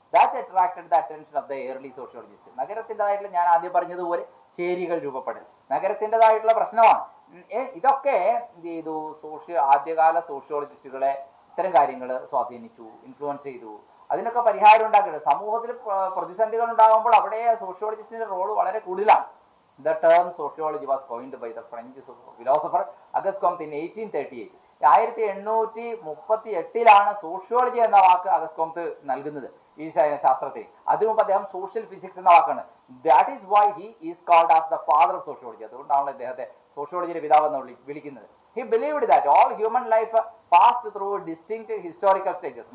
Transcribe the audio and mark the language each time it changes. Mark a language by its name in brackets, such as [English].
[English] That attracted the attention of the early sociologist. [Malayalam] നഗരത്തിൻ്റെതായിട്ടുള്ള, ഞാൻ ആദ്യം പറഞ്ഞതുപോലെ ചേരികൾ രൂപപ്പെടൽ നഗരത്തിൻ്റെതായിട്ടുള്ള പ്രശ്നമാണ്. ഇതൊക്കെ എന്ത് ചെയ്തു? ആദ്യകാല സോഷ്യോളജിസ്റ്റുകളെ ഇത്തരം കാര്യങ്ങൾ സ്വാധീനിച്ചു, ഇൻഫ്ലുവൻസ് ചെയ്തു. അതിനൊക്കെ പരിഹാരം ഉണ്ടാക്കിയത്. സമൂഹത്തിൽ പ്രതിസന്ധികൾ ഉണ്ടാകുമ്പോൾ അവിടെ സോഷ്യോളജിസ്റ്റിന്റെ റോള് വളരെ കൂടുതലാണ്. [English] The term sociology was coined by the French philosopher Auguste Comte in 1838. [Malayalam] 1838 sociology എന്ന വാക്ക് അഗസ്റ്റ് കോംത് നൽകുന്നത് ഈ ശാസ്ത്രത്തിൽ. അതിനു മുമ്പ് അദ്ദേഹം സോഷ്യൽ ഫിസിക്സ് എന്ന വാക്കാണ്. [English] That is why he is called as the father of sociology. [Malayalam] അതുകൊണ്ടാണ് അദ്ദേഹത്തെ സോഷ്യോളജിയുടെ പിതാവ് എന്ന് വിളിക്കുന്നത്. [English] He believed that all human life passed through distinct historical stages.